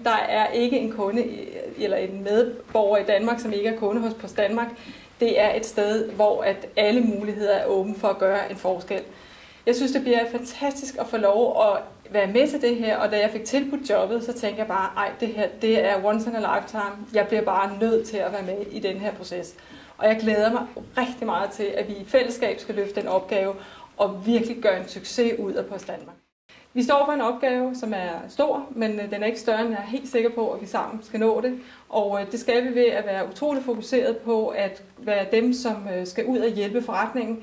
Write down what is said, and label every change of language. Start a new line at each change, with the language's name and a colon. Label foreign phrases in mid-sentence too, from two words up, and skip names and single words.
Danish: Der er ikke en kunde eller en medborger i Danmark, som ikke er kunde hos Post Danmark. Det er et sted, hvor at alle muligheder er åbne for at gøre en forskel. Jeg synes, det bliver fantastisk at få lov at være med til det her, og da jeg fik tilbudt jobbet, så tænkte jeg bare, ej, det her, det er
English: once in a lifetime.
Danish: Jeg bliver bare nødt til at være med i den her proces. Og jeg glæder mig rigtig meget til, at vi i fællesskab skal løfte den opgave, og virkelig gøre en succes ud af Post Danmark. Vi står for en opgave, som er stor, men den er ikke større, end jeg er helt sikker på, at vi sammen skal nå det. Og det skal vi ved at være utroligt fokuseret på at være dem, som skal ud og hjælpe forretningen.